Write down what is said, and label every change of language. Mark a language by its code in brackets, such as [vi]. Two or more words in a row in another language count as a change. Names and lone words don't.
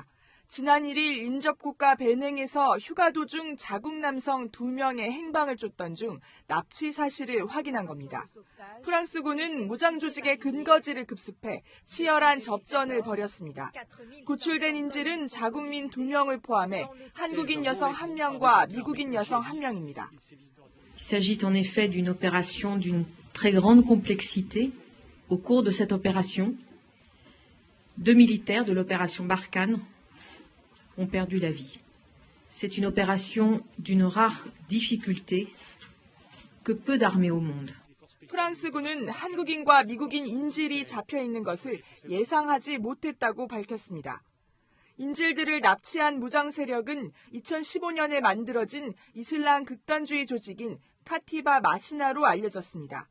[ko] 지난 1일 인접국가 베냉에서 휴가 도중 자국 남성 2명의 행방을 쫓던 중 납치 사실을 확인한 겁니다. 프랑스군은 무장 조직의 근거지를 급습해 치열한 접전을 벌였습니다. 구출된 인질은 자국민 2명을 포함해 한국인 여성 1명과 미국인 여성 1명입니다. [fr] Il s'agit en effet d'une opération d'une très grande complexité. Au cours de cette opération, 2 militaires de l'opération Barkhane ont perdu la vie. C'est une opération d'une rare difficulté que peu d'armées au monde. [ko] 프랑스군은 한국인과 미국인 인질이 잡혀 있는 것을 예상하지 못했다고 밝혔습니다. 인질들을 납치한 무장 세력은 2015년에 만들어진 이슬람 극단주의 조직인 카티바 마시나로 알려졌습니다.